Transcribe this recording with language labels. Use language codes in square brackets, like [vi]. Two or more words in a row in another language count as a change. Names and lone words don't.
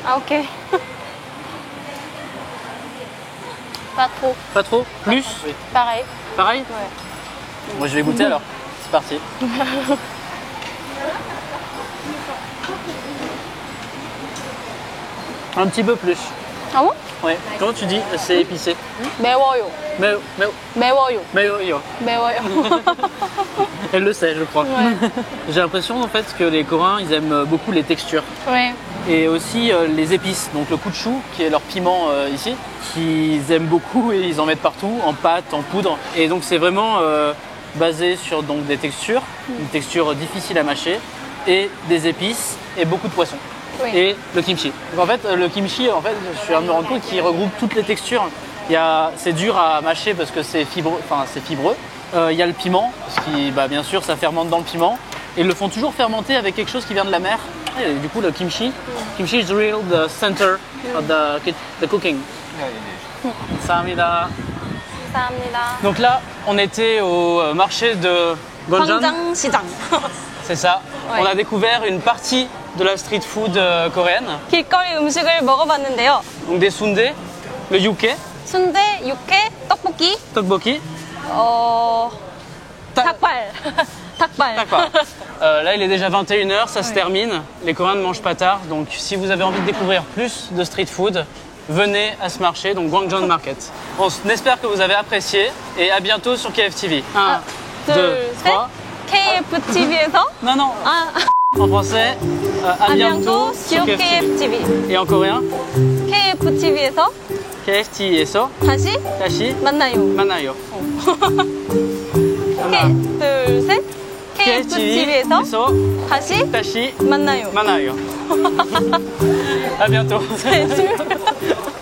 [fr] Ah ok. Pas trop. Pas trop? Plus? Oui. Pareil. Pareil? Ouais. Moi, je vais goûter alors. C'est parti. Un petit peu plus. Ah bon? Oui. Comment tu dis c'est épicé? [ko] 매워요. [fr] Mais [ko] 매워요. yo. 매워요. [fr] Elle le sait, je crois. Ouais. J'ai l'impression en fait que les Coréens, ils aiment beaucoup les textures. Ouais. Et aussi les épices, donc le kuchu qui est leur piment ici, qu'ils aiment beaucoup et ils en mettent partout, en pâte, en poudre. Et donc c'est vraiment basé sur donc, des textures, une texture difficile à mâcher, et des épices et beaucoup de poissons. Oui. Et le kimchi. Donc en fait le kimchi, en fait, je suis à me rendre compte qu'il regroupe toutes les textures. C'est dur à mâcher parce que c'est fibreux. Il y a le piment, parce que bien sûr ça fermente dans le piment. Et ils le font toujours fermenter avec quelque chose qui vient de la mer. Et du coup, le kimchi [en] is really the center of the cooking. [ko] 감사합니다. 감사합니다. [fr] Donc là, on était au marché de Gonjan. [ko] 광장시장. [fr] C'est ça. Ouais. On a découvert une partie de la street food coréenne. [ko] 길거리 음식을 먹어봤는데요. [fr] Donc des sundae, le yuke, [ko] 순대, 육회, 떡볶이, [fr] tteokbokki. [ko] 닭발. 닭발. [fr] D'accord. Là, il est déjà 21h, ça se termine. Les Coréens ne mangent pas tard. Donc, si vous avez envie de découvrir plus de street food, venez à ce marché, donc Gwangjang Market. On espère que vous avez apprécié et à bientôt sur KFTV. 1, 2, 3. [ko] KFTV에서 [fr] Non, non, en français. À bientôt sur KFTV. KFTV. Et en coréen, [ko] KFTV에서 KFT에서 다시 다시 만나요. 만나요. 둘, 셋. KFTV에서 다시 다시 만나요. 만나요. [fr] À bientôt. [ko] 네, 줄.